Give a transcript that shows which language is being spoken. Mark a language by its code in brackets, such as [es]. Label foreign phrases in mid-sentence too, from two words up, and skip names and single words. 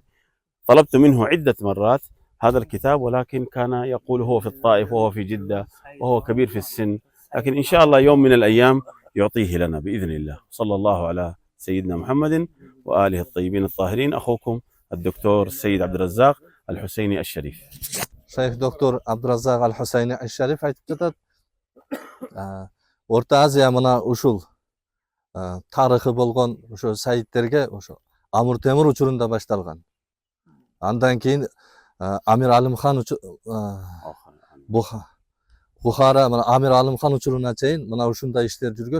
[ar] طلبت منه عدة مرات هذا الكتاب، ولكن كان يقول هو في الطائف وهو في جدة وهو كبير في السن، لكن إن شاء الله يوم من الأيام يعطيه لنا بإذن الله. صلى الله على سيدنا محمد وآله الطيبين الطاهرين. أخوكم الدكتور السيد عبد الرزاق الحسيني الشريف. [ky] Shayx doktor Abdurazaq Al-Husayni Al-Sharif aytib жатат. Орта Азия мына ушул тарыхы болгон ошо сайиттерге ошо Амур Темур учурунда башталган. Андан кийин Амир Алимхан Бухара мына Амир Алимхан учуруна чейин мына ушундай иштер жүргөн.